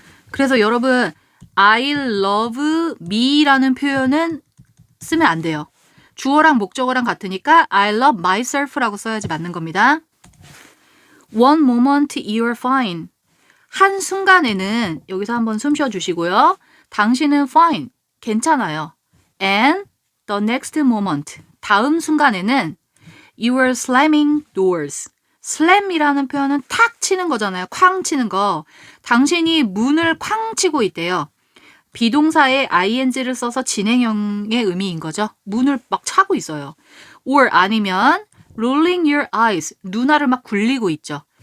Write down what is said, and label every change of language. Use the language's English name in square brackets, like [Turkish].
[Korean] 그래서 여러분 [English] I love me [Korean] 라는 표현은 쓰면 안 돼요. 주어랑 목적어랑 같으니까 [English] I love myself [Korean] 라고 써야지 맞는 겁니다. [English] One moment you're fine. [Korean] 한 순간에는 여기서 한번 숨 쉬어주시고요. 당신은 fine, 괜찮아요. [English] And the next moment, [Korean] 다음 순간에는 [English] you are slamming doors. [Korean] slam이라는 표현은 탁 치는 거잖아요. 쾅 치는 거. 당신이 문을 쾅 치고 있대요. 비동사에 ing를 써서 진행형의 의미인 거죠. 문을 막 차고 있어요. or 아니면 [English] rolling your eyes, [Korean] 눈알을 막 굴리고 있죠.